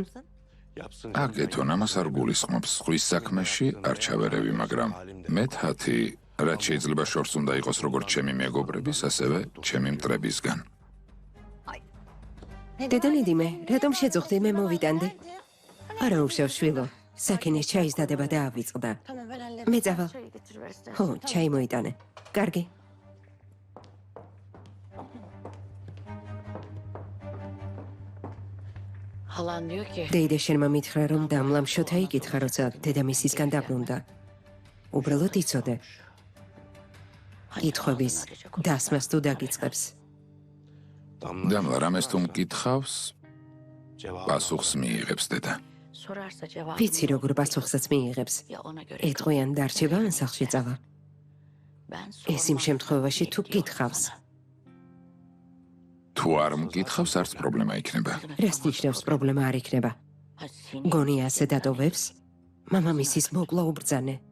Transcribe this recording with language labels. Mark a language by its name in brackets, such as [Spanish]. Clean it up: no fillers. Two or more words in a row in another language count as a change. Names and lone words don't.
[Georgian] აკეთონ, ამას არ გულისხმობს. ხვის საქმეში არ ჩავერევი, მაგრამ მეთათი, რაც შეიძლება შორს უნდა იყოს როგორც ჩემი მეგობრების, ასევე ჩემი მტრებისგან. დედა ნედიმე, რატომ შეძუხდი მე მოვიტანდი? არა უშევ შვილო, საკინეს ჩაის დადება დაავიწყდა. მე წავალ. ხო, ჩაი მოიტანე. კარგი. [Turkish] Halan diyor ki [Georgian] დეიდა შენმა მითხრა, რომ დამლამ შოთა იკითხა, როცა დედამისისგან დაბრუნდა. უბრალოდ იცოდე. კითხვების დასმას თუ დაგიწყებს. დამლა რამეს თუ მკითხავს, პასუხს მიიღებს დედა. [Turkish] sorarsa cevap [Georgian] ვიცი როგორ პასუხსაც მიიღებს. [Turkish] ya ona göre [Georgian] ეტყვიან დარჩება ან სახლში წავა. [Turkish] ben [Georgian] ეს იმ შემთხვევაში თუ კითხავს. თუ არ მკითხავს, არც პრობლემა იქნება. რას ნიშნავს პრობლემა არ იქნება? გონია ასე დატოვებს? მამამისის მოკლა უბრძანე.